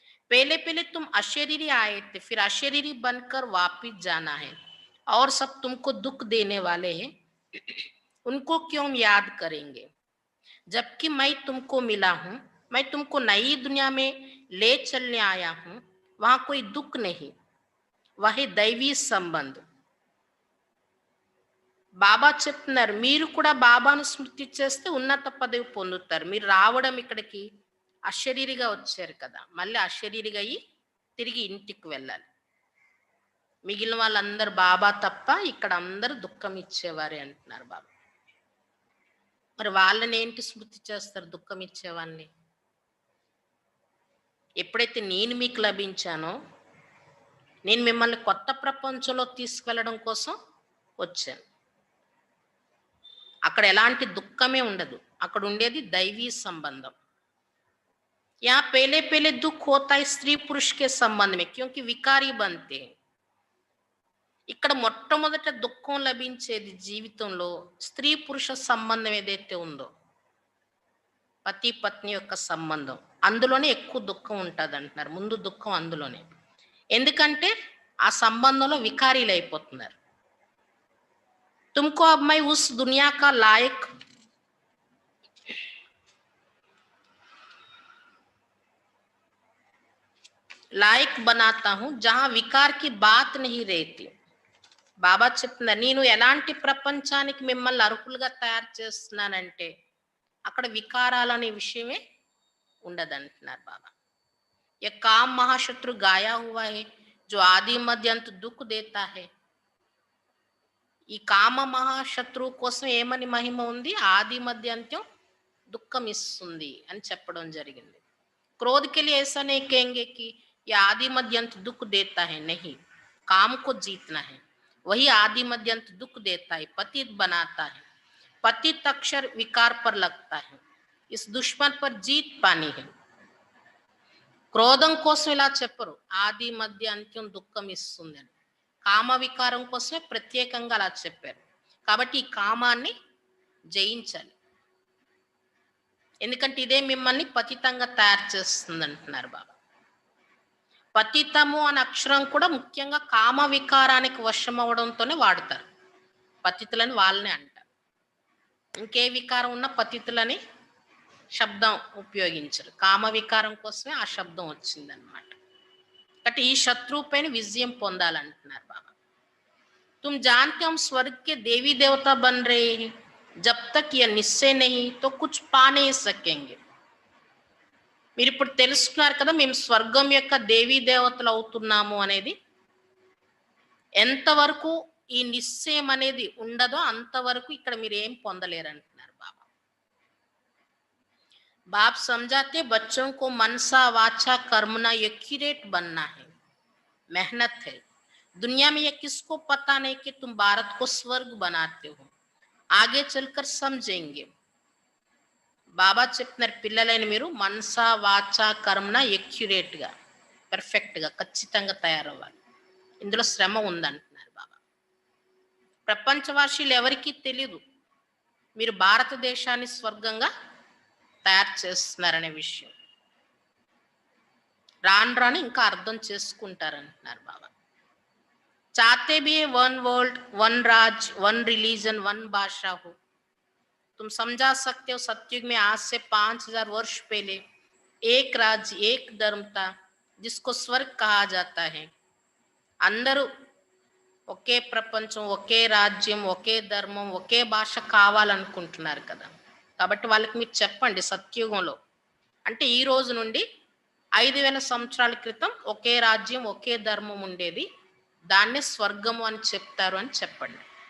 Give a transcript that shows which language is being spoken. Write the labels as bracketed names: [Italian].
[Hindi] पहले पहले तुम अशरीरी आए थे, फिर अशरीरी बनकर वापिस जाना है, और सब तुमको दुख देने वाले हैं, उनको क्यों याद करेंगे? जबकि मैं तुमको मिला हूं, मैं तुमको नई दुनिया में ले चलने आया हूं. वहां कोई दुख नहीं, वह दैवी संबंध. [Telugu] బాబా చెప్తున్నారు, మీరు కూడా బాబాను స్మృతి చేస్తే ఉన్నత పదవి పొందుతారు. మీరు రావడం ఇక్కడికి అశరీరిగా వచ్చారు కదా, మళ్ళీ అశరీరిగా అయ్యి తిరిగి ఇంటికి వెళ్ళాలి. మిగిలిన వాళ్ళందరూ బాబా తప్ప ఇక్కడ అందరూ దుఃఖం ఇచ్చేవారే అంటున్నారు బాబా. మరి వాళ్ళని ఏంటి స్మృతి చేస్తారు? దుఃఖం ఇచ్చేవాళ్ళని. ఎప్పుడైతే నేను మీకు లభించానో, నేను మిమ్మల్ని కొత్త ప్రపంచంలో తీసుకెళ్ళడం కోసం వచ్చాను. అక్కడ ఎలాంటి దుఃఖమే ఉండదు, అక్కడ ఉండేది దైవీ సంబంధం. [Hindi] यहाँ पहले पहले दुख होता है स्त्री पुरुष के संबंध में, क्योंकि विकारी बनते हैं. [Telugu] ఇక్కడ మొట్టమొదట దుఃఖం లభించేది జీవితంలో స్త్రీ పురుష సంబంధం ఏదైతే ఉందో, పతి పత్ని యొక్క సంబంధం, అందులోనే ఎక్కువ దుఃఖం ఉంటుంది అంటున్నారు. ముందు దుఃఖం అందులోనే. ఎందుకంటే ఆ సంబంధంలో వికారీలు అయిపోతున్నారు. [Hindi] తుమ్కో అబ్ మై ఉస్ దునియా కా లాయక్ लायक बनाता हूं जहां विकार की बात नहीं रहती. [Telugu] బాబా చెప్తున్నారు, నేను ఎలాంటి ప్రపంచానికి మిమ్మల్ని అర్హులుగా తయారు చేస్తున్నానంటే అక్కడ వికారాలు అనే విషయమే ఉండదంటున్నారు బాబా. [Hindi] ये काम महाशत्रु गाया हुआ है जो आदि मध्य अंत दुख देता है. [Telugu] ఈ కామ మహాశత్రువు కోసం ఏమని మహిమ ఉంది? ఆది మధ్య అంత్యం దుఃఖం ఇస్తుంది అని చెప్పడం జరిగింది. [Hindi] क्रोध के लिए ऐसा नहीं कहेंगे कि ये आदि मध्य अंत दुख देता है, नहीं. काम को जीतना है, वही आदि मध्य अंत दुख देता है, पतित बनाता है. पतित अक्षर विकार पर लगता है, इस दुश्मन पर जीत पानी है. [Telugu] క్రోధం కోసం ఇలా చెప్పరు, ఆది మధ్య అంత్యం దుఃఖం ఇస్తుంది అని. కామ వికారం కోసమే ప్రత్యేకంగా అలా చెప్పారు. కాబట్టి ఈ కామాన్ని జయించాలి, ఎందుకంటే ఇదే మిమ్మల్ని పతితంగా తయారు చేస్తుంది అంటున్నారు బాబా. పతితము అనే అక్షరం కూడా ముఖ్యంగా కామ వికారానికి వశం అవడంతోనే వాడతారు. పతితులని వాళ్ళనే అంటారు. ఇంకే వికారం ఉన్న పతితులని శబ్దం ఉపయోగించరు. కామ వికారం కోసమే ఆ శబ్దం వచ్చిందనమాట. కాబట్టి ఈ శత్రువు పైన విజయం పొందాలంటున్నారు బాబా. [Hindi] तुम जानते हम स्वर्ग के देवी देवता बन रहे हैं, जब तक यह निश्चय नहीं तो कुछ पा नहीं सकेंगे. [Telugu] మీరు ఇప్పుడు తెలుసుకున్నారు కదా మేము స్వర్గం యొక్క దేవీ దేవతలు అవుతున్నాము అనేది. ఎంతవరకు ఈ నిశ్చయం అనేది ఉండదో అంతవరకు ఇక్కడ మీరు ఏం పొందలేరు అంటున్నారు బాబా. [Hindi] बाप समझाते बच्चों को मनसा वाचा कर्मना एक्यूरेट बनना है, मेहनत है. दुनिया में ये किसको पता नहीं कि तुम भारत को स्वर्ग बनाते हो, आगे चलकर समझेंगे. [Telugu] బాబా చెప్తున్నారు, పిల్లలైన మీరు మనసా వాచా కర్మన ఎక్యురేట్గా పర్ఫెక్ట్గా ఖచ్చితంగా తయారవ్వాలి. ఇందులో శ్రమ ఉందంటున్నారు బాబా. ప్రపంచవాసీలు ఎవరికీ తెలియదు మీరు భారతదేశాన్ని స్వర్గంగా తయారు చేస్తున్నారనే విషయం. రాను రాను ఇంకా అర్థం చేసుకుంటారంటున్నారు బాబా. [Hindi] చాతే भी वन वर्ल्ड वन राज वन रिलीजन वन भाषा हो. तुम समझा सकते हो सतयुग में आज से 5000 वर्ष पहले एक राज्य एक धर्म था जिसको स्वर्ग कहा जाता है. [Telugu] అందరూ ఒకే ప్రపంచం, ఒకే రాజ్యం, ఒకే ధర్మం, ఒకే భాష కావాలనుకుంటున్నారు కదా. కాబట్టి వాళ్ళకి మీరు చెప్పండి, సత్యుగంలో అంటే ఈ రోజు నుండి 5000 సంవత్సరాల క్రితం ఒకే రాజ్యం ఒకే ధర్మం ఉండేది, దాన్నే స్వర్గము అని చెప్తారు అని చెప్పండి.